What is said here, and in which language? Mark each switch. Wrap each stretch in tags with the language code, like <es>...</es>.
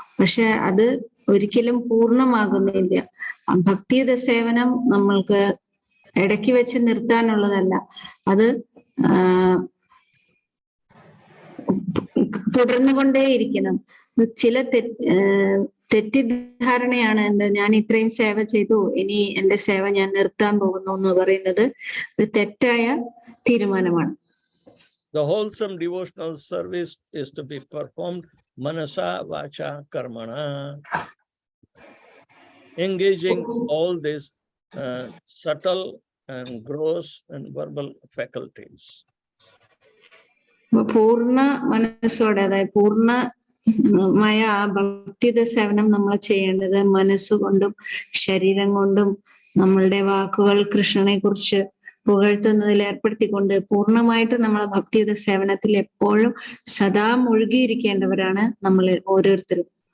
<ml>പക്ഷെ അത് ഒരിക്കലും പൂർണ്ണമാകുന്നില്ല. ഭക്തിയുത സേവനം നമ്മൾക്ക് ഇടയ്ക്ക് വെച്ച് നിർത്താനുള്ളതല്ല, അത് തുടർന്നുകൊണ്ടേയിരിക്കണം. ചില തെറ്റിദ്ധാരണയാണ് എന്ത്, ഞാൻ ഇത്രയും സേവ ചെയ്തു, ഇനി എന്റെ സേവ ഞാൻ നിർത്താൻ പോകുന്നു എന്ന് പറയുന്നത് ഒരു തെറ്റായ തീരുമാനമാണ്.</ml> <en>The wholesome devotional service is to be performed manasa vacha karmana, engaging all these subtle and gross and verbal faculties.</en> <ml>പൂർണ്ണ മനസ്സോടെ, അതായത് പൂർണ്ണമായ ആ ഭക്തിയുത സേവനം നമ്മൾ ചെയ്യേണ്ടത് മനസ്സുകൊണ്ടും ശരീരം കൊണ്ടും നമ്മളുടെ വാക്കുകൾ കൃഷ്ണനെ കുറിച്ച് പുകഴ്ത്തുന്നതിൽ ഏർപ്പെടുത്തിക്കൊണ്ട് പൂർണ്ണമായിട്ട് നമ്മളെ ഭക്തിയുത സേവനത്തിൽ എപ്പോഴും സദാ മുഴുകിയിരിക്കേണ്ടവരാണ് നമ്മൾ ഓരോരുത്തരും.</ml>